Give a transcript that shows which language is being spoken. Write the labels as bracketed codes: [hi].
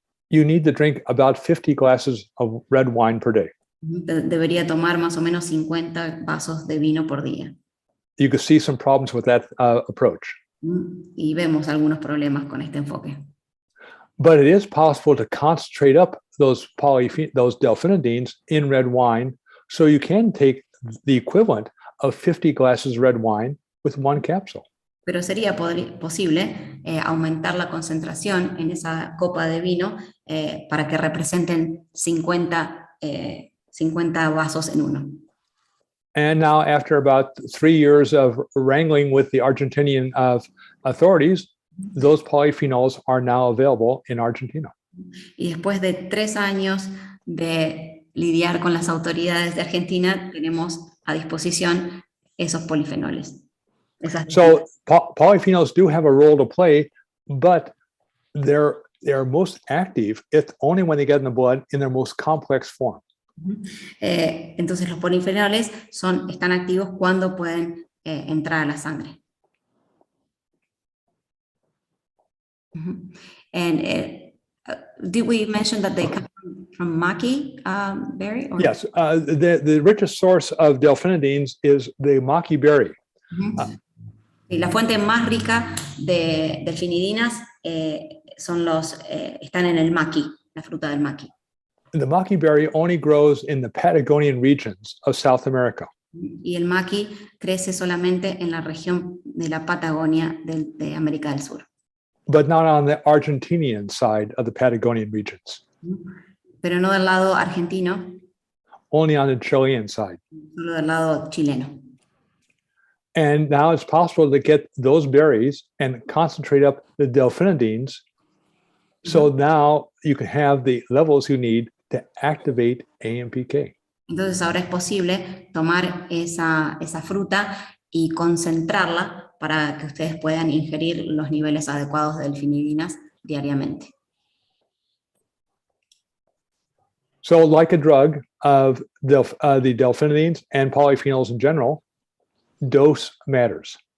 [en] you need to drink about 50 glasses of red wine per day. [es] debería tomar más o menos 50 vasos de vino por día. [en] You can see some problems with that approach. [es] Y vemos algunos problemas con este enfoque. [en] But it is possible to concentrate up those delphinidines in red wine, so you can take the equivalent of 50 glasses of red wine with one capsule. [es] Pero sería posible aumentar la concentración en esa copa de vino para que representen 50 vasos en uno. [en] And now, after about 3 years of wrangling with the Argentinian authorities, those polyphenols are now available in Argentina. [es] Y después de 3 años de lidiar con las autoridades de Argentina, tenemos a disposición esos polifenoles. [en] So polyphenols do have a role to play, but they're most active if only when they get in the blood in their most complex form. [es] Entonces los polifenoles están activos cuando pueden entrar a la sangre. [en] And did we mention that they come from maqui berry? Or? Yes, the richest source of delphinidines is the maqui berry. [es] Y la fuente más rica de delfinidinas están en el maqui, la fruta del maqui. [en] The maqui berry only grows in the Patagonian regions of South America. [es] Y el maqui crece solamente en la región de la Patagonia de América del Sur. [en] But not on the Argentinian side of the Patagonian regions. [es] Pero no del lado argentino. [en] Only on the Chilean side. [es] Solo del lado chileno. [en] And now it's possible to get those berries and concentrate up the delphinidines. So now you can have the levels you need to activate AMPK. [es] Entonces ahora es posible tomar esa fruta y concentrarla para que ustedes puedan ingerir los niveles adecuados de delfinidinas diariamente. [en] So like a drug of the delphinidines and polyphenols in general, dose matters.